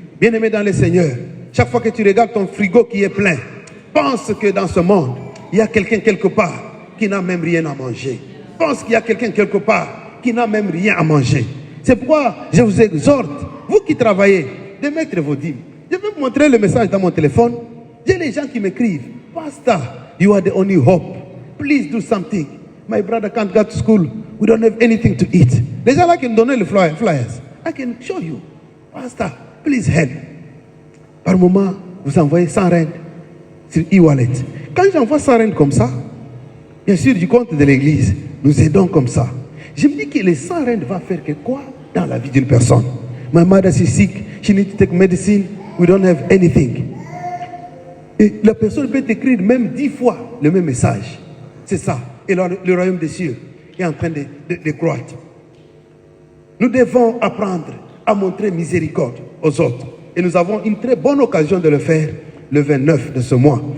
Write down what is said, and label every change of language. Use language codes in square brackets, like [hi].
[fr] Bien-aimé dans le Seigneur, chaque fois que tu regardes ton frigo qui est plein, pense que dans ce monde, il y a quelqu'un quelque part qui n'a même rien à manger. Pense qu'il y a quelqu'un quelque part qui n'a même rien à manger. C'est pourquoi je vous exhorte, vous qui travaillez, de mettre vos dîmes. Je vais vous montrer le message dans mon téléphone. J'ai les gens qui m'écrivent, [en] Pastor, you are the only hope. Please do something. My brother can't go to school. We don't have anything to eat. [fr] Les gens là qui me donnent les flyers, [en] I can show you. Pastor, please help. [fr] Par moment, vous envoyez 100 rand sur e-wallet. Quand j'envoie 100 rand comme ça, bien sûr, du compte de l'église, nous aidons comme ça. Je me dis que les 100 rand va faire que quoi dans la vie d'une personne? [en] My mother is sick, she needs to take medicine, we don't have anything. [fr] Et la personne peut écrire même 10 fois le même message. C'est ça. Et le royaume des cieux est en train de croître. Nous devons apprendre à montrer miséricorde aux autres. Et nous avons une très bonne occasion de le faire le 29 de ce mois.